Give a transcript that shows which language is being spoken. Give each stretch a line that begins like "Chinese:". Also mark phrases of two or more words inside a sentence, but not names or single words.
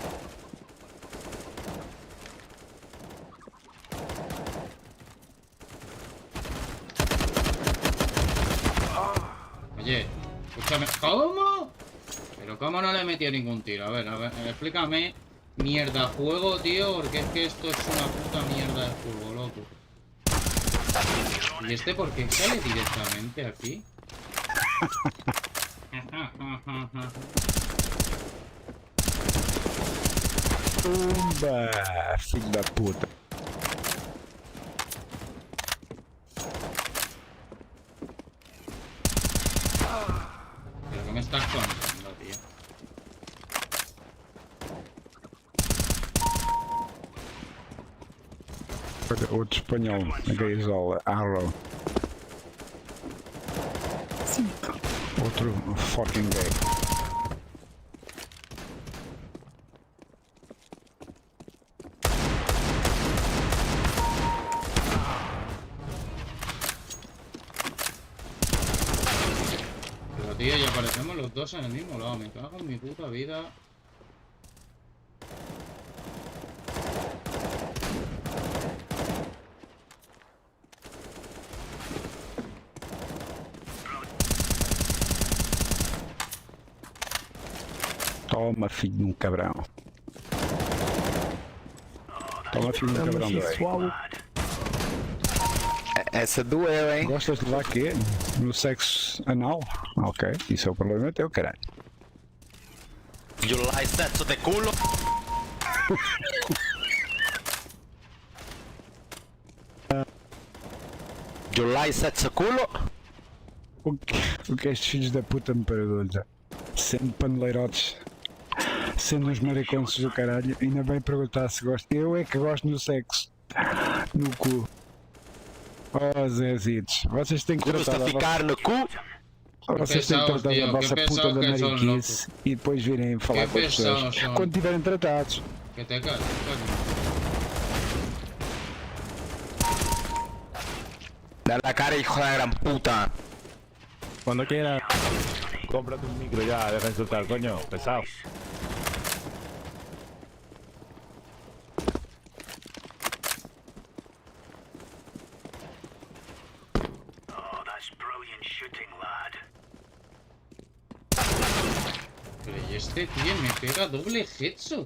Spanish: Oye, escúchame. ¿Cómo? Pero ¿cómo no le he metido ningún tiro? A ver, explícame. Mierda, juego, tío, porque es que esto es una puta mierda de juego, loco. ¿Y este por qué sale directamente aquí?
Portuguese: Pumba, filho da puta.
Spanish: ¿Pero qué me estás contando, tío?
Portuguese: Outro espanhol, a gaisola, Arrow. Outro
English: fucking gay.
Spanish: Pero tío, ya aparecemos los dos en el mismo lado. Me cago en mi puta vida.
Portuguese: Toma, filho de um cabrão. Toma, filho de um cabrão, velho. Essa doeu, hein? Gostas de lá quê? No sexo anal? Ok, isso é o problema teu, caralho.
English: You like
Spanish: sexo de culo?
English: You like
Spanish: sexo culo?
Portuguese: O que estes filhos da puta me perguntam? Sendo paneleirotes, sendo uns mariconsos do caralho, ainda bem perguntar se gosto. Eu é que gosto no sexo. No cu. Oh, Zezitos, vocês têm que tratar da ficar no cu? Vocês têm que tratar da vossa puta da mariquice e depois virem falar com as pessoas quando estiverem tratados.
Spanish: Que te calles, Da la cara, hijo de la gran puta. Cuando quiera, cómprate un micro ya, deja de insultar, coño, pesado. Pero y este tío me pega doble headshot.